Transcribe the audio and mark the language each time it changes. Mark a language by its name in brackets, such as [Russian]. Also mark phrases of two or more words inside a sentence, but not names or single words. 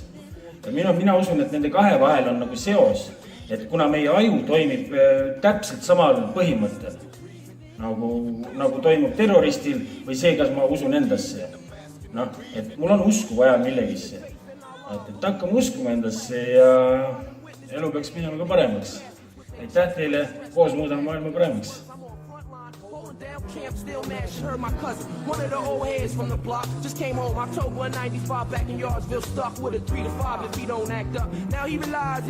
[Estonian] Ja mina usun, et nende kahe vahel on nagu seos, et kuna meie aju toimib täpselt samal põhimõttel, nagu toimub terroristil või see, kas ma usun endasse. Et mul on usku vaja millegisse. Et hakkame uskuma endasse ja elu peaks minema ka paremaks. Aitäh teile, koos muudame maailma paremaks. [English] Camp still mad, she heard my cousin. One of the old heads from the block just came home October 95 back in Yardsville, stuck with a 3 to 5 if he don't act up. Now he realized